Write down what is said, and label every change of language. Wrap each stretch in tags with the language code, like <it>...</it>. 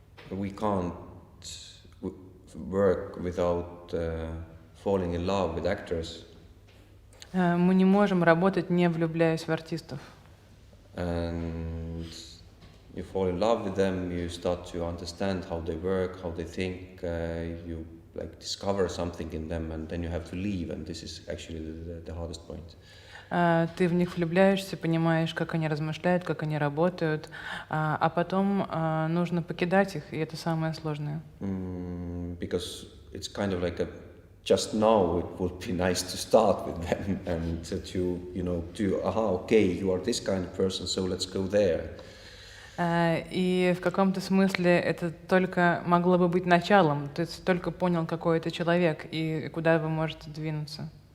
<en>We can't work without falling in love with actors.</en> <ru>Мы не можем работать, не влюбляясь в артистов.</ru> <en>And you fall in love with them, you start to understand how they work, how they think, you like discover something in them, and then you have to leave, and this is actually the hardest point.</en> <ru>Ты в них влюбляешься, понимаешь, как они размышляют, как они работают, а потом нужно покидать их, и это самое сложное.</ru> <en>Because it's kind of like a just now it would be nice to start with them and that you okay, you are this kind of person, so let's go there.</en> <ru>И в каком-то смысле это только могло бы быть началом. Ты только понял, какой это человек и куда вы можете двинуться.</ru>